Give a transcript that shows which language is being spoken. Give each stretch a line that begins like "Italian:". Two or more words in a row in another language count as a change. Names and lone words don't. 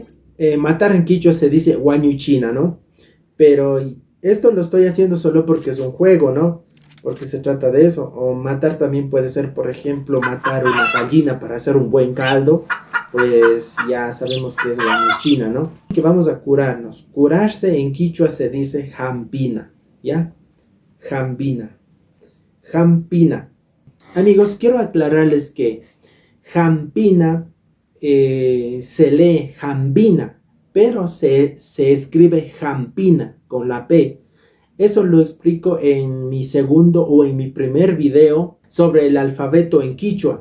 Spanish: Matar en quichua se dice guañuchina, ¿no? Pero esto lo estoy haciendo solo porque es un juego, ¿no? Porque se trata de eso. O matar también puede ser, por ejemplo, matar una gallina para hacer un buen caldo. Pues ya sabemos que es guañuchina, ¿no? Que vamos a curarnos. Curarse en quichua se dice jampina, ¿ya? Jampina. Jampina. Amigos, quiero aclararles que jampina se lee jambina, pero se escribe jampina con la P. Eso lo explico en mi segundo o en mi primer video sobre el alfabeto en quichua.